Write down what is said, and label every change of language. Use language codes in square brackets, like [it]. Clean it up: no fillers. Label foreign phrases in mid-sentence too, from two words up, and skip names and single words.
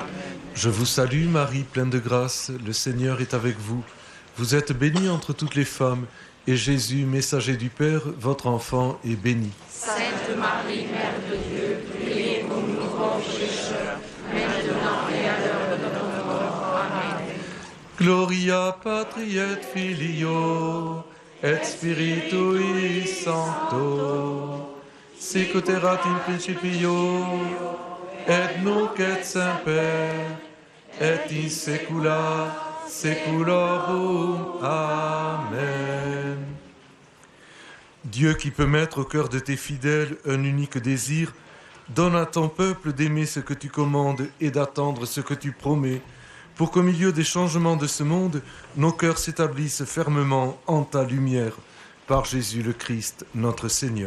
[fr] Je vous salue, Marie, pleine de grâce. Le Seigneur est avec vous. Vous êtes bénie entre toutes les femmes, et Jésus, messager du Père, votre enfant, est béni. Sainte Marie, Mère de Dieu, priez pour nous pauvres pécheurs, maintenant et à l'heure de notre mort. Amen. [la] Gloria patri et filio, et spiritui sancto, sic erat in principio, et nunc et semper, et in saecula saeculorum. Amen. [fr] Dieu qui peut mettre au cœur de tes fidèles un unique désir, donne à ton peuple d'aimer ce que tu commandes et d'attendre ce que tu promets, pour qu'au milieu des changements de ce monde, nos cœurs s'établissent fermement en ta lumière, par Jésus le Christ, notre Seigneur.